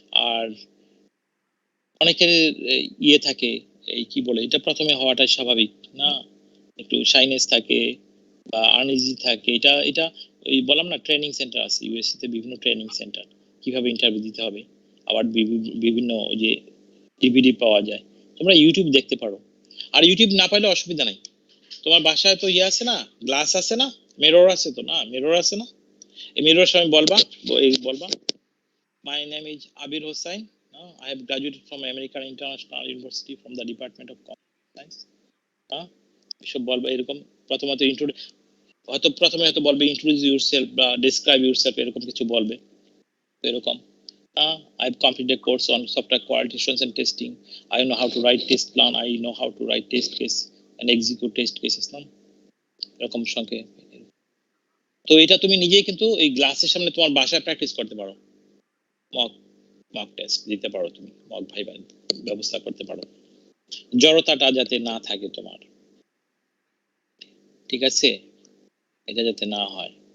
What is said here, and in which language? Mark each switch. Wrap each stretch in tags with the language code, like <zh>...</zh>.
<bn>আর অনেকের ইয়ে থাকে, এই কি বলে এটা, প্রথমে হওয়াটা স্বাভাবিক না, একটু শাইনেস থাকে বা আনইজি থাকে, এটা এটা ওই বললাম না, ট্রেনিং সেন্টার আছে ইউএসএ তে, বিভিন্ন ট্রেনিং সেন্টার, কিভাবে ইন্টারভিউ দিতে হবে, আবার বিভিন্ন ওই যে ডিভিডি পাওয়া যায়, তোমরা ইউটিউব দেখতে পারো। আর ইউটিউব না পাইলে অসুবিধা নাই, তোমার বাসায় তো ইয়ে আছে না, গ্লাস আছে না, মিরর আছে তো, না মিরর আছে না, এই মিরর সময় বলবা, বলবা</bn> <en>my name is Abir Hossain. I have graduated from American International University from the Department of Computer Science.</en> <bn>এসব বলবে এরকম, প্রথমত প্রথমে হয়তো বলবে</bn> <en>introduce yourself</en> <bn>বা</bn> <en>describe yourself,</en> <bn>এরকম কিছু বলবে, এরকম।</bn> <en>I have completed a course on software quality assurance and testing. I know how to write test plan. I know how to write test case and execute test cases.</en> <bn>না এরকম সঙ্গে। তো এটা তুমি নিজেই কিন্তু এই গ্লাসের সামনে তোমার বাসায় প্র্যাকটিস করতে পারো, মক টেস্ট দিতে পারো, তুমি মক ভাইবা ব্যবস্থা করতে পারো, জড়তাটা যাতে না থাকে তোমার, ঠিক আছে, এটা যাতে না হয়।</bn>